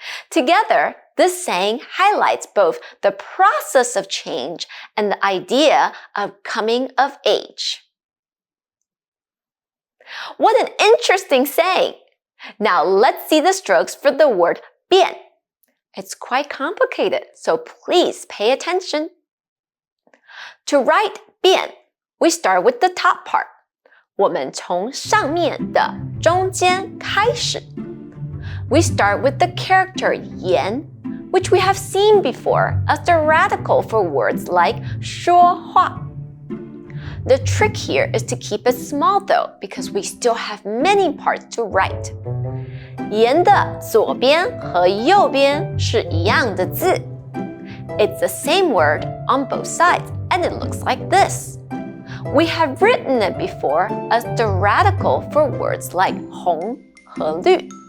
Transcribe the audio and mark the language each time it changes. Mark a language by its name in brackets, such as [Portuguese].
[English] Together, this saying highlights both the process of change and the idea of coming of age. What an interesting saying! Now let's see the strokes for the word 变. It's quite complicated, so please pay attention. To write 变, we start with the top part. [Chinese] 我们从上面的中间开始. [English] We start with the character 言, which we have seen before as the radical for words like 说话. The trick here is to keep it small though, because we still have many parts to write. [Chinese] 言的左边和右边是一样的字. [English] It's the same word on both sides, and it looks like this. We have written it before as the radical for words like 红和绿.